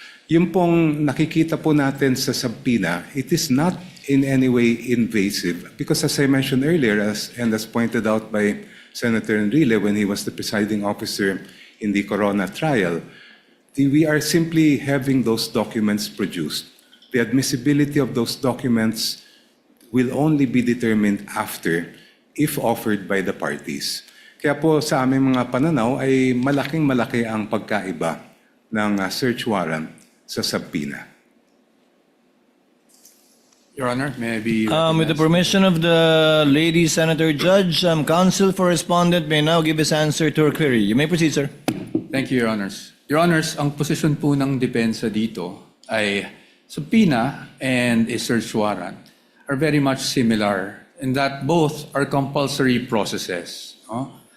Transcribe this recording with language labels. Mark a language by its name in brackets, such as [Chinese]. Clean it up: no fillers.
[Filipino] Yung pong nakikita po natin sa subpoena, [English] it is not in any way invasive, because as I mentioned earlier, and as pointed out by Senator Enrile when he was the presiding officer in the Corona trial, we are simply having those documents produced. The admissibility of those documents will only be determined after, if offered by the parties. [Filipino] Kaya po sa aming mga pananaw ay malaking-malaki ang pagkaiba ng search warrant sa subpoena. [English] Your Honor, may I be With the recognized? permission of the lady Senator Judge, counsel for respondent may now give his answer to her query. You may proceed, sir. Thank you, Your Honors. Your Honors, [Filipino] ang posisyon po ng depensa dito ay [English] subpoena and a search warrant are very much similar in that both are compulsory processes. No?